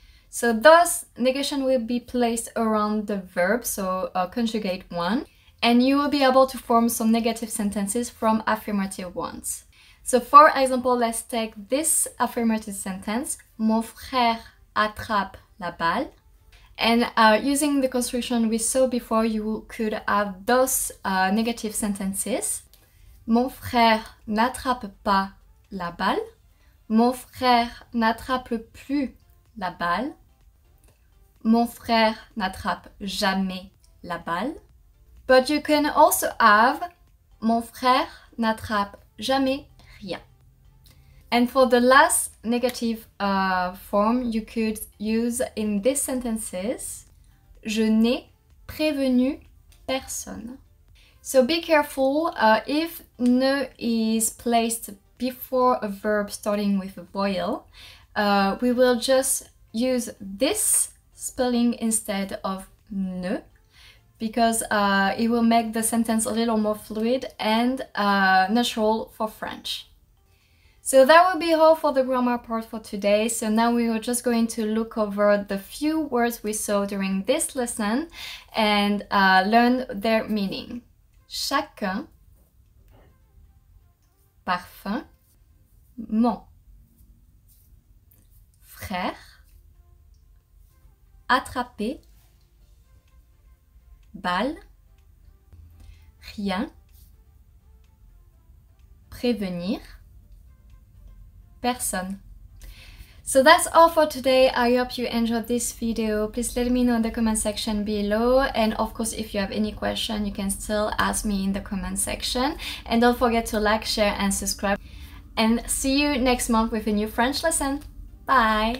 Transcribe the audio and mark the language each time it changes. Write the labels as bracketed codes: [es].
[en] So those negation will be placed around the verb, so conjugate one, and you will be able to form some negative sentences from affirmative ones. So for example, let's take this affirmative sentence, [fr] Mon frère attrape la balle. [en] And using the construction we saw before, you could have those negative sentences. [fr] Mon frère n'attrape pas la balle. Mon frère n'attrape plus la balle. Mon frère n'attrape jamais la balle. [en] But you can also have [fr] Mon frère n'attrape jamais rien. [en] And for the last negative form, you could use in these sentences, [fr] Je n'ai prévenu personne. [en] So be careful if ne is placed before a verb starting with a vowel, we will just use this spelling instead of ne, because it will make the sentence a little more fluid and natural for French. So that will be all for the grammar part for today. So now we are just going to look over the few words we saw during this lesson and learn their meaning. [fr] Chacun, parfum, mon frère, attraper, balle, rien, prévenir, personne. [en] So that's all for today. I hope you enjoyed this video. Please let me know in the comment section below, and of course if you have any question you can still ask me in the comment section, and don't forget to like, share and subscribe, and see you next month with a new French lesson. Bye!